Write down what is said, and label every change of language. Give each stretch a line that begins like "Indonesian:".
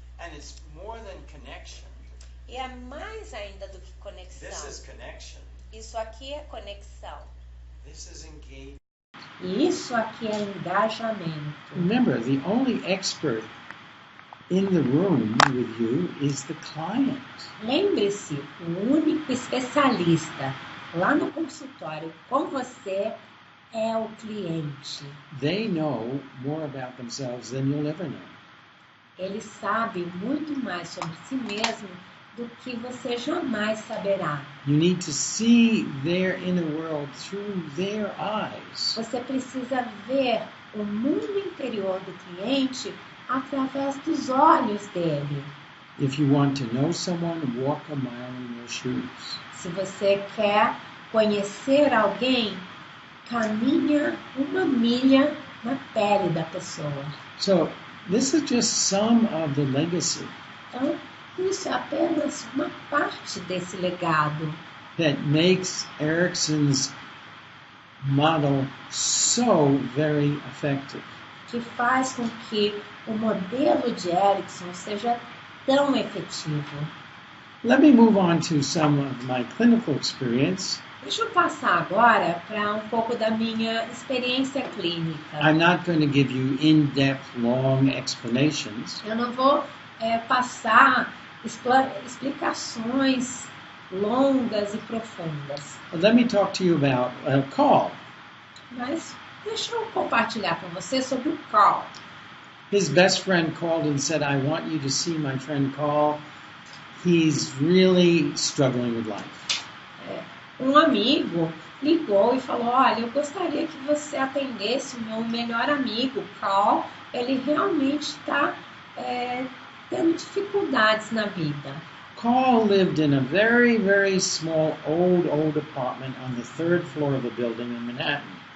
English: And it's more than connection.
Portuguese: E é mais ainda do que
English: This
Portuguese: conexão.
English: is connection.
Portuguese: Isso aqui é conexão.
English: This is engagement.
Portuguese: E isso aqui é engajamento.
English: Remember, the only expert in the room with you is the client.
Portuguese: Lembre-se, o único especialista lá no consultório com você é o cliente.
English: They know more about themselves than you'll ever know.
Portuguese: Ele sabe muito mais sobre si mesmo do que você jamais saberá.
English: You need to see their inner world through their eyes.
Portuguese: Você precisa ver o mundo interior do cliente através dos olhos dele.
English: If you want to know someone, walk a mile in their shoes.
Portuguese: Se você quer conhecer alguém, caminha uma milha na pele da pessoa.
English: So, this is just some of the legacy
Portuguese: Então, isso é apenas uma parte desse legado
English: that makes Erickson's model so very effective.
Portuguese: que faz com que o modelo de Erickson seja tão efetivo.
English: Let me move on to some of my clinical experience.
Portuguese: Deixa eu passar agora para um pouco da minha experiência clínica.
English: I'm not going to give you in-depth, long explanations.
Portuguese: Eu não vou passar explicações longas e profundas,
English: Let me talk to you about Call.
Portuguese: mas deixa eu compartilhar com você sobre o qual.
English: His best friend called and said, I want you to see my friend Call. He's really struggling with life.
Portuguese: Um amigo ligou e falou, olha, eu gostaria que você atendesse o meu melhor amigo, qual, ele realmente está tendo dificuldades na vida.
English: Carl lived in a very, very small, old apartment on the third floor of a building in Manhattan.